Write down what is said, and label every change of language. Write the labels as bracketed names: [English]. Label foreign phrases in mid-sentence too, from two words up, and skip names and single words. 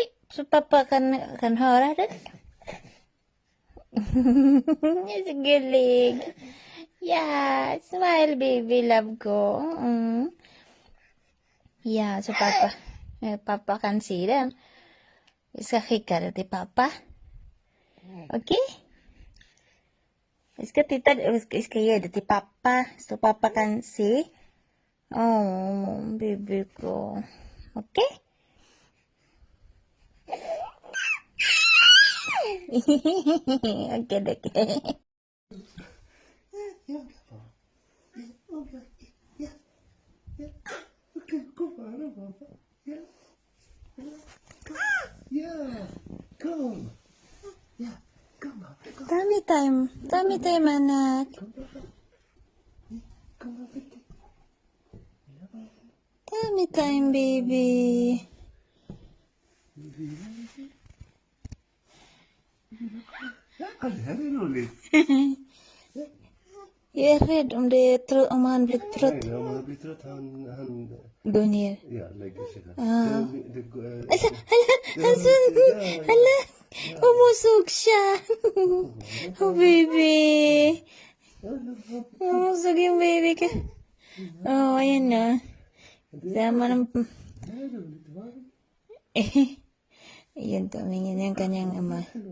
[Swedish] So Papa kan höra det. Gullig. [English] Yeah. Smile baby love ko. [Swedish] Yeah. So Papa kan se den. Vi ska skicka det till Pappa. Okej? Vi ska ge det till Pappa. Så Pappa kan se. [Filipino] Baby ko. [Swedish] Okay? [English] Okay. [Swedish] Okay, kom här pappa. Ja, kom. Ja, kom pappa. [English] Tummy time, anak. [Swedish] Kom pappa. [English] Tummy time, baby. [Swedish] Ja, det här är roligt. Jag är rädd om han blir trött. Nej, om han blir trött han Gå ner. ja, lägger sig där. [Filipino] Hala, umusog siya. Oh, baby. Umusog yung baby ka. Oh, ayan na. Sama ng... Ayan, tumingin yung kanyang ama.